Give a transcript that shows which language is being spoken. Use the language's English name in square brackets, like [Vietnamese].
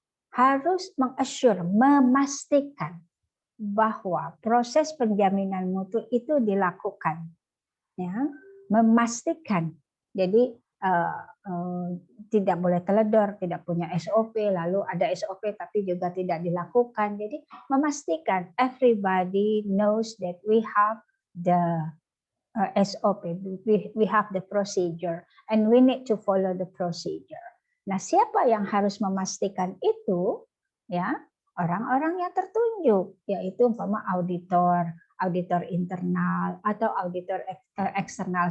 [Indonesian] Harus mengassure, memastikan bahwa proses penjaminan mutu itu dilakukan, ya, memastikan. Jadi tidak boleh teledor, tidak punya SOP, lalu ada SOP tapi juga tidak dilakukan. Jadi memastikan [English] everybody knows that we have the SOP, we have the procedure, and we need to follow the procedure. [Indonesian] Nah, siapa yang harus memastikan itu? Ya, orang-orang yang tertunjuk, yaitu umpama auditor internal atau auditor eksternal.